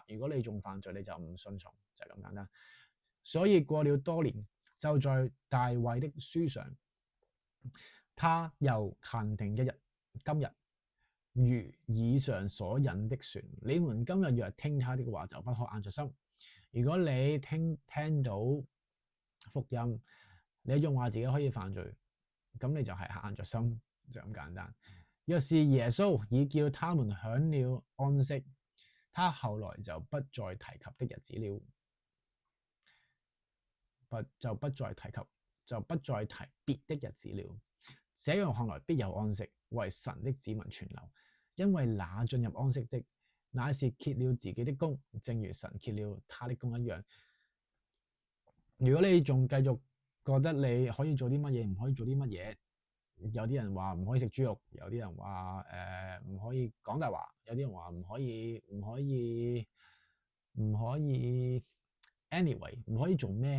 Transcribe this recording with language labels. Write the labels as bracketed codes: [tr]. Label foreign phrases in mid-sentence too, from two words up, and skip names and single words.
[yue] 如果你仲犯罪，你就唔順從，就係咁簡單。所以過了多年，就在大衛的書上，他又限定一日，今日如以上所引的說：你們今日若聽他的話，就不可硬着心。如果你聽到福音，你仲話自己可以犯罪，咁你就係硬着心，就咁簡單。若是耶穌已叫他們享了安息，他後來就不再提及的日子了。就不再提別的日子了。這樣看來，必有安息，為神的子民存留，因為那進入安息的，乃是歇了自己的工，正如神歇了他的工一樣。如果你仲繼續覺得你可以做啲乜嘢，唔可以做啲乜嘢，有啲人話唔可以食豬肉，有啲人話唔可以講大話，有啲人話唔可以 anyway 唔可以做咩？